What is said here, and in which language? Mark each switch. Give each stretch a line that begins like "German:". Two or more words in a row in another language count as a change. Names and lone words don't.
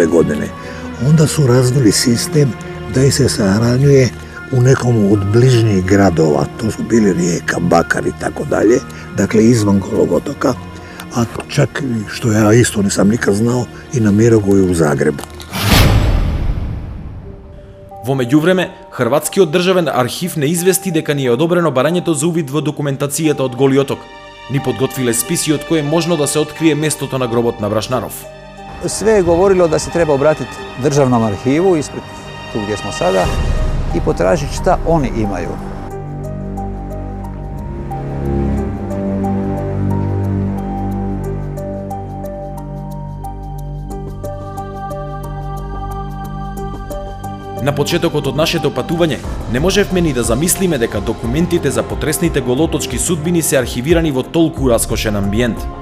Croatian: godine, onda su razvili sistem da ih se sahranjuje u nekom od bližnjih gradova. To su bili Rijeka, Bakar i tako dalje, dakle izvan Golog otoka, a čak, što ja isto nisam nikad znao, i na Mirogoju u Zagrebu.
Macedonian: Во меѓувреме, Хрватскиот државен архив не извести дека ни е одобрено барањето за увид во документацијата од Голи оток. Ни подготвиле списи од кои е можно да се открие местото на гробот на Брашнаров.
Croatian: Sve je govorilo da se treba obratiti državnom arhivu, ispred tu gdje smo sada, i potražiti šta oni imaju.
Macedonian: На почетокот од нашето патување, не можевме ни да замислиме дека документите за потресните голоточки судбини се архивирани во толку раскошен амбиент.